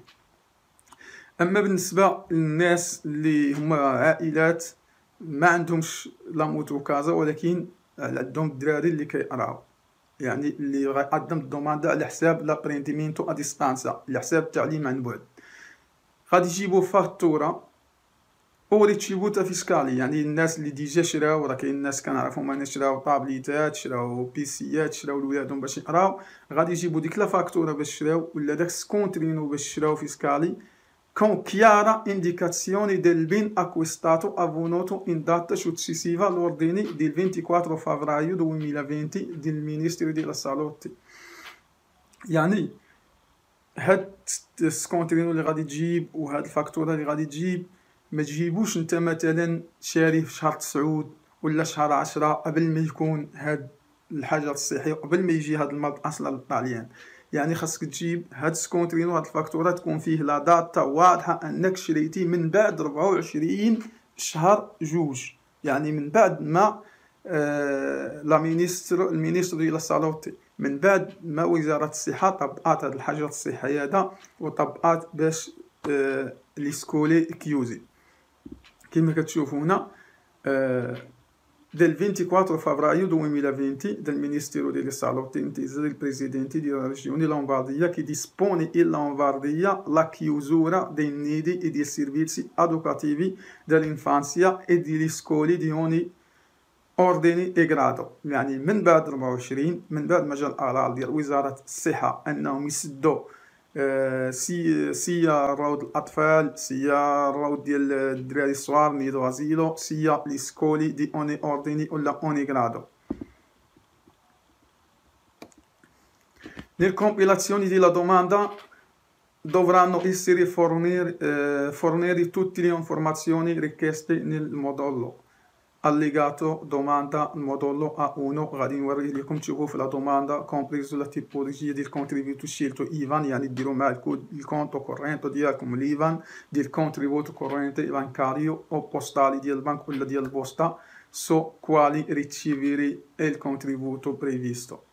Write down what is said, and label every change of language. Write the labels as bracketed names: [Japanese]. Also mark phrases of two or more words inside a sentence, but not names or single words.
[Arabic] اما بالنسبه للناس اللي هما عائلات ما عندهمش [Italian] la mutuo casa [Arabic] ولكن عندهم الدراري اللي كيقراو، يعني اللي غيقدم الدوماندا على حساب [Italian] l'apprendimento a distanza, [Arabic] على حساب التعليم عن بعد، غادي يجيبوا فاتوره او [Italian] ricevuta fiscale. [Arabic] يعني الناس اللي ديجا شراو، راه كاين الناس كنعرفهم انا شراو طابليتات، شراو بيسيات، شراو لولادهم باش يقراو، غادي يجيبوا ديك [Italian] la fattura [Arabic] باش شراو ولا داك سكونترينو باش شراو فيسكالي [Italian] con chiara indicazione del ben acquistato avvenuto in data successiva all'ordine del 24 febbraio 2020 del Ministero della Salute. [Arabic] يعني هاد السكونترينو اللي غادي تجيب وهاد الفاكتوره اللي غادي تجيب ما تجيبوش انت مثلا شاري في شهر 9 ولا شهر 10 قبل ما يكون هاد الحاجه الصحيه، قبل ما يجي هاد المرض اصلا للطاليان. يعني خاصك تجيب هاد السكونترينو هاد الفاكتوره تكون فيه [Italian] la data [Arabic] واضحه انك شريتي من بعد 24 شهر جوج، يعني من بعد ما المينيستر ديال الصالوتي، من بعد ما وزاره الصحه طبقات هاد الحاجات الصحيه هذا وطبقات باش [Italian] le scuole chiuse. [Arabic] كما كتشوفوا هنا [Italian] del 24 febbraio 2020 del Ministero della Salute intesa del Presidente della Regione Lombardia che dispone in Lombardia la chiusura dei nidi e dei servizi educativi dell'infanzia e degli scoli di ogni ordine e grado. [Arabic] يعني من بعد 24 من بعد ما جا القرار ديال وزارة الصحة أنهم يسدوا سيا روض الاطفال، سيا روض ديال الدراري الصغار [Italian] nido asilo, [Arabic] سيا [Italian] le scuole di ogni ordine [Arabic] ولا [Italian] ogni grado. Le compilazioni della domanda dovranno essere fornire tutte le informazioni richieste nel modulo allegato domanda modulo A1. [Arabic] غادي نوري لكم تشوفوا في [Italian] la domanda compreso la tipologia [Arabic] ديال [Italian] contributo scelto IBAN, [Arabic] يعني ديروا مع الكود [Italian] conto corrente [Arabic] ديالكم الايفان ديال [Italian] contributo corrente bancario o postale [Arabic] ديال البنك ولا ديال البوسطه [Italian] su quale ricevere contributo previsto.